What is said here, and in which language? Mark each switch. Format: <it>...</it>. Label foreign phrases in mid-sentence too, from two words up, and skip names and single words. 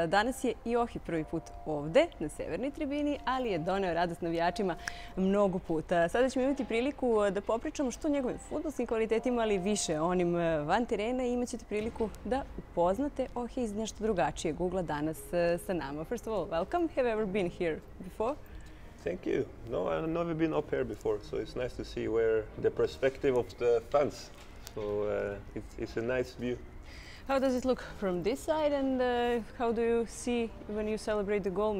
<sr>Danas je i Ohi prvi put ovde na severnoj tribini, ali je doneo radost navijačima mnogo puta. Sada ćemo imati priliku da popričamo što o njegovim fudbalskim kvalitetima, ali više onim van terena i imat ćete priliku da upoznate Ohi iz nešto drugačijeg ugla danas sa nama.</sr> <en>First of all, welcome. Have you ever been here before? Thank you. No, I've never been up here before, so it's nice to see where the perspective of the fans. So it's a nice view. How does it look from this side, and how do you see when you celebrate the goal?</en>